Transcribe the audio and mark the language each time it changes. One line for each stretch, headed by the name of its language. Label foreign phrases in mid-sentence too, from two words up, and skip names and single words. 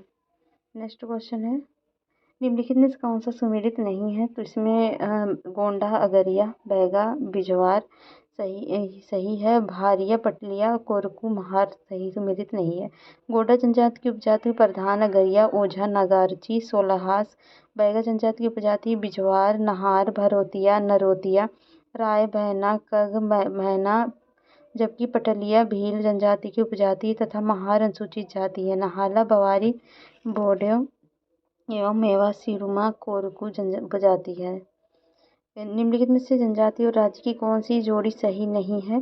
English: next question
Hindi: है, निम्नलिखित में से कौन सा सुमेलित नहीं है? तो इसमें गोंडा, अगरिया, बैगा, बिजवार सही है। भारिया, पटलिया, कोरकू, महार सही सुमेलित नहीं है। गोंडा जनजाति की उपजाति प्रधान अगरिया, ओझा, नगारची, सोलहास। बैगा जनजाति की उपजाति बिजवार, नहार, भरोतिया, नरोतिया, राय, भैना, कग, मैना। जबकि पटलिया भील जनजाति की उपजाति तथा महार अनुसूचित जाति है। नहाला, बवारी, बोडो एवं मेवा सिरुमा कोरकू उपजाति है। निम्नलिखित में से जनजाति और राज्य की कौन सी जोड़ी सही नहीं है?